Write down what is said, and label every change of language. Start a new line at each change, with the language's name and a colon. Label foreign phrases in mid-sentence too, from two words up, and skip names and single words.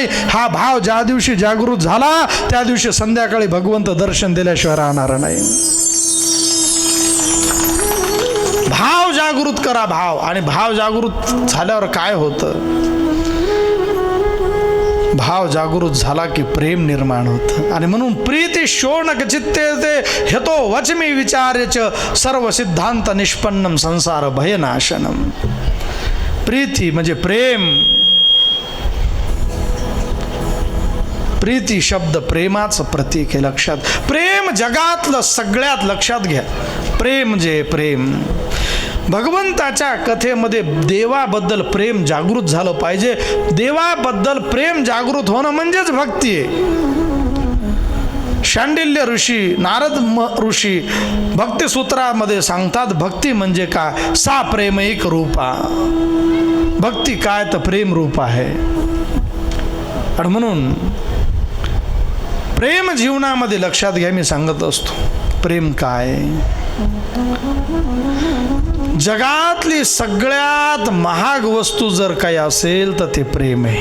Marathi: हा भाव ज्या दिवशी जागृत झाला त्या दिवशी संध्याकाळी भगवंत दर्शन दिल्याशिवाय राहणार नाही. भाव जागृत करा, भाव. आणि भाव जागृत झाल्यावर काय होतं? भाव जागृत झाला की प्रेम निर्माण होतं. आणि म्हणून
Sanskrit: प्रीती शोणक चित्ते ते हेतो वचमी विचार्यच सर्व सिद्धांत निष्पन्नम संसार भयनाशनम.
Marathi: प्रीती म्हणजे प्रेम. प्रीती शब्द प्रेमाचं प्रतीक आहे. लक्षात, प्रेम जगातलं सगळ्यात, लक्षात घ्या, प्रेम जे प्रेम भगवंताच्या कथेमध्ये देवाबद्दल प्रेम जागृत झालं पाहिजे. देवाबद्दल प्रेम जागृत होणं म्हणजेच भक्ती आहे. शांडिल्य ऋषी, नारद ऋषी भक्तिसूत्रामध्ये सांगतात भक्ती म्हणजे काय?
Sanskrit: सा प्रेमैक रूपा.
Marathi: भक्ती काय? तर प्रेम रूप आहे. आणि म्हणून प्रेम जीवनामध्ये, लक्षात घ्या, मी सांगत असतो प्रेम काय. जगातली सगळ्यात महाग वस्तू जर काही असेल तर ते प्रेम आहे.